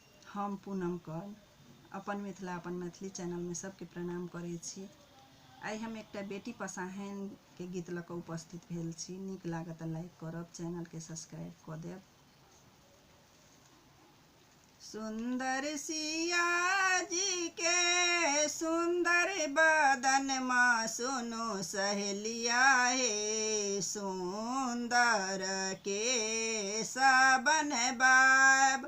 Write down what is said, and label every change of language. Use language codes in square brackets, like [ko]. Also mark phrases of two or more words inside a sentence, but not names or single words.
[mai] हम पूनम कर अपन मिथिला अपन मैथिली चैनल में सबके प्रणाम करै छी। आइ हम एकटा बेटी पसाहन के गीत लऽ कऽ उपस्थित भेल छी। नीक लागत तऽ लाइक करब, चैनल के सब्सक्राइब कऽ देब। सुंदर सिया जी के सुंदर बदन माँ सुनो सहेलिया हे, सुंदर के सबन बाब।